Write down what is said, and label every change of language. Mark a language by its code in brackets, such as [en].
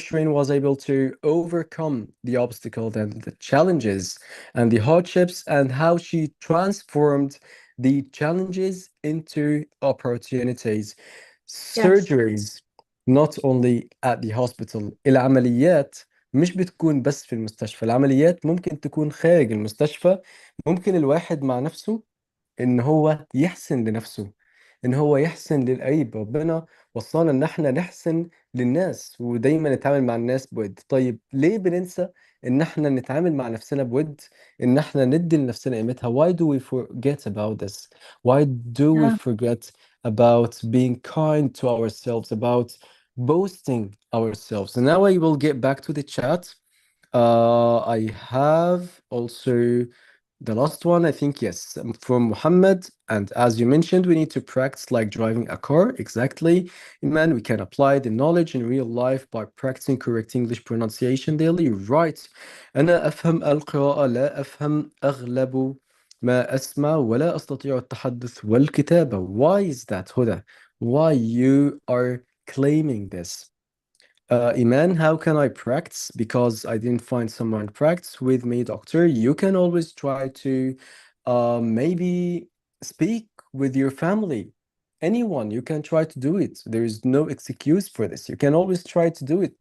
[en] Shireen was able to overcome the obstacles and the challenges and the hardships, and how she transformed the challenges into opportunities. Yes. Surgeries, not only at the hospital. [ar] العمليات مش بتكون بس في المستشفى، العمليات ممكن تكون خارج المستشفى. ممكن الواحد مع نفسه إن هو يحسن لنفسه. إن هو يحسن للقريب. ربنا وصانا إن إحنا نحسن للناس ودايما نتعامل مع الناس بود. طيب ليه بننسى إن إحنا نتعامل مع نفسنا بود؟ إن إحنا ندي لنفسنا قيمتها. [en] Why do we forget about this? Why do we forget about being kind to ourselves, about boasting ourselves? And now I will get back to the chat. I have also the last one, I think, yes, from Muhammad. And as you mentioned, we need to practice like driving a car. Exactly. Man, we can apply the knowledge in real life by practicing correct English pronunciation daily. Right. [ar] أنا أفهم القراءة، لا أفهم أغلب ما أسمع، ولا أستطيع التحدث والكتابة. [en] Why is that, Huda? Why you are claiming this? Iman, how can I practice? Because I didn't find someone to practice with me, doctor. You can always try to maybe speak with your family. Anyone, you can try to do it. There is no excuse for this. You can always try to do it.